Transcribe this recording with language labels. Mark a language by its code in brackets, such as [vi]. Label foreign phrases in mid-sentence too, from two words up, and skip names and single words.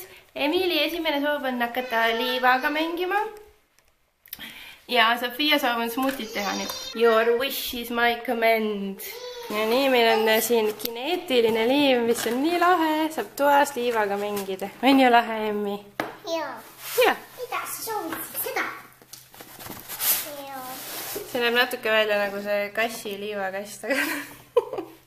[et] Emili esimene soov on hakata liivaga mängima. Ja Sofia soov on smuutit teha nüüd. [en] Your wish is my command. [et] Ja nii, meil on siin kineetiline liiv, mis on nii lahe. Saab toas liivaga mängida. On ju lahe, Emmi? Joo. Ja. Mida sa soovisid seda? Joo. See näeb natuke välja nagu see kassi liivakast, aga...